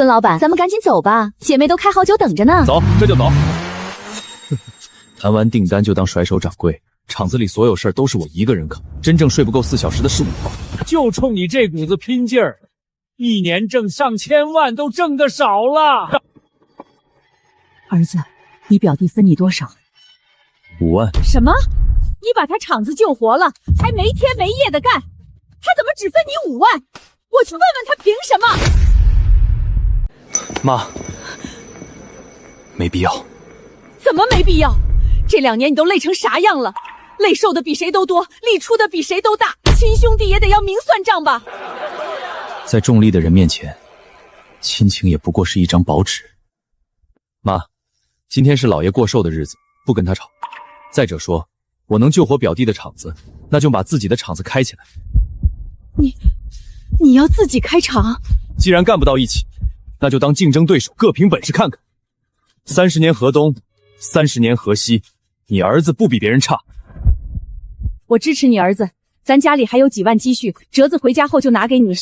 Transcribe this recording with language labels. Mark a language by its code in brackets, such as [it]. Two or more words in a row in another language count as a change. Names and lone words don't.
[zh] 孫老闆，咱們趕緊走吧，姐妹都開好酒等着呢。走，這就走。談完訂單就當甩手掌櫃，廠子裡所有事兒都是我一個人扛，真正睡不夠4小時的是我。就衝你這股子拼勁兒，一年掙上千萬都掙得少了。兒子，你表弟分你多少？5萬。什麼？你把他廠子救活了，還沒天沒夜的幹，他怎麼只分你5萬？我去問問他憑什麼？媽，沒必要。怎麼沒必要？這2年你都累成啥樣了？累受的比誰都多，力出的比誰都大，親兄弟也得要明算賬吧？在重利的人面前，親情也不過是一張薄紙。媽，今天是老爺過壽的日子，不跟他吵。再者說，我能救活表弟的廠子，那就把自己的廠子開起來。你要自己開廠？既然幹不到一起，那就當競爭對手，各憑本事看看。30年河東，30年河西，你兒子不比別人差。我支持你兒子，咱家裡還有幾萬積蓄，折子回家後就拿給你。